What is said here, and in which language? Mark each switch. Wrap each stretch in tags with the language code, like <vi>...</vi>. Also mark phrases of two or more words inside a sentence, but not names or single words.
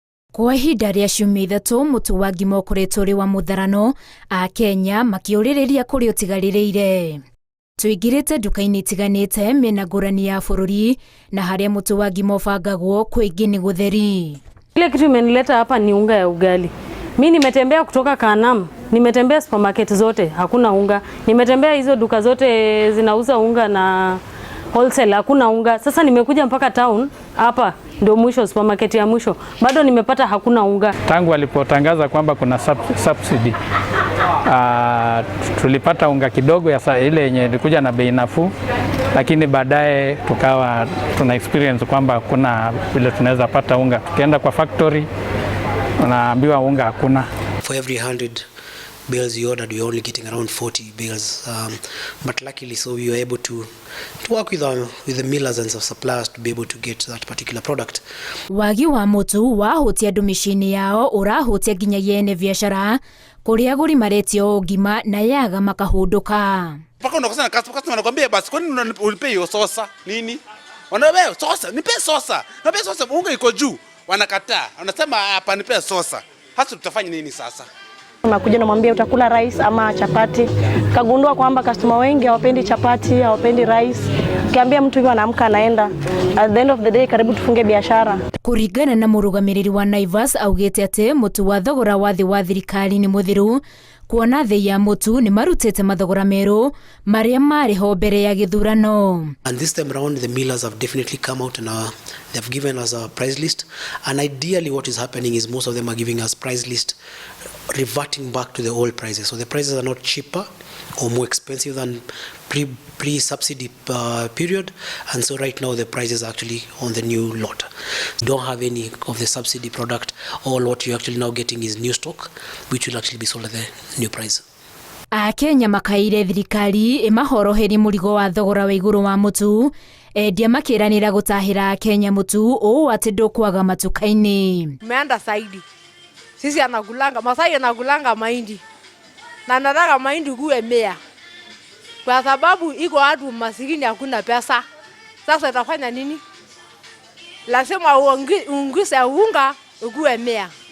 <ki>Kwa ihinda rĩa ciumia ithatũ mũtu wa ngima ũkoretwo ũrĩ wa mũtharano, a Kenya makĩũrĩrĩria kũrĩ ũtigarĩrĩire. Tũingĩrĩte nduka-inĩ itiganĩte mĩena ngũrani ya bũrũri na harĩa mũtu wa ngima ũbangagwo kwĩngĩ nĩ gũtheri.</ki> <sw>Ile kitu imenileta hapa ni unga ya ugali. Mimi nimetembea kutoka Kanam, nimetembea supermarket zote, hakuna unga. Nimetembea hizo duka zote zinauza unga na wholesale, hakuna unga. Sasa nimekuja mpaka town hapa ndio mwisho, supermarket ya mwisho, bado nimepata hakuna unga. Tangu walipotangaza kwamba kuna subsidy, tulipata unga kidogo ya ile yenye ilikuja na bei nafuu, lakini baadaye tukawa tuna experience kwamba kuna vile tunaweza pata unga. Tukienda kwa factory unaambiwa unga hakuna.</sw> <en>For every 100 bales you ordered, you're only getting around 40 bales. But luckily, so we were able to work with the millers and suppliers to be able to get that particular product.</en> <ki>Wagi wa mũtu wahutia andũ mĩciĩ-inĩ yao ũrahutia nginyagia ene biashara kũrĩa agũri maretio ngima na yaga makahũndũka.</ki> <sw>Mpaka unakosana na customer anakuambia basi kwani unipe hiyo sosa nini? Wanaambia sosa, nipe sosa. Nipe sosa, unga iko juu. Wanakataa. Wanasema hapa nipe sosa. Hasa tutafanya nini sasa? Nakuja namwambia utakula rice ama chapati. Kagundua kwamba customer wengi hawapendi chapati, hawapendi rice. Kiambia mtu hivyo anaamka anaenda.</sw> <en>At the end of the day</en> <sw>karibu tufunge biashara.</sw> <ki>Kũringana na mũrũgamĩrĩri wa Naivas augĩte atĩ mũtu wa thogora wa thĩ wa thirikari nĩ mũthiru, kuona thĩ ya mũtu nĩ marutĩte mathogora merũ marĩa marĩho mbere ya gĩthurano.</ki> <en>And this time around the millers have definitely come out and they've given us a price list, and ideally what is happening is most of them are giving us price list reverting back to the old prices. So the prices are not cheaper or more expensive than pre-subsidy period, and so right now the price is actually on the new lot. You don't have any of the subsidy product. All what you're actually now getting is new stock, which will actually be sold at the new price.</en> <ki>A Kenya makaire thirikari ĩmahoroherie mũrigo wa thogora wa igũrũ wa mũtu, endia makĩranĩra gũtahĩra Kenya mũtu ũũ atĩ ndũkwaga matuka-inĩ.</ki> <sw>Umeenda zaidi. Sisi anagulanga, Masai anagulanga mahindi. Na nataka mahindi kuwe 100. Kwa sababu iko watu masikini hakuna pesa. Sasa itafanya nini? Lazima uongeze unga ukuwe 100.</sw>